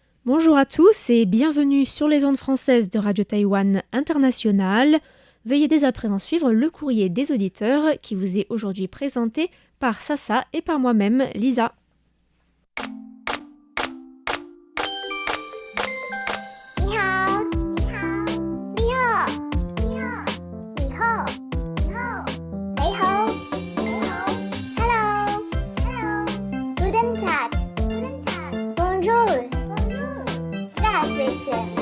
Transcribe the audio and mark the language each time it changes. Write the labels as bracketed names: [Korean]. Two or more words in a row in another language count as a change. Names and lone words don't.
[French] Bonjour à tous et bienvenue sur les ondes françaises de Radio Taïwan International. Veuillez dès à présent suivre le courrier des auditeurs qui vous est aujourd'hui présenté par Sasa et par moi-même, Lisa. [Chinese] 你好，你好，你好，你好，你好，你好，你好，你好， [English] Hello, Hello, [German] Guten Tag, Guten Tag, [French] Bonjour, Bonjour, Здравствуйте,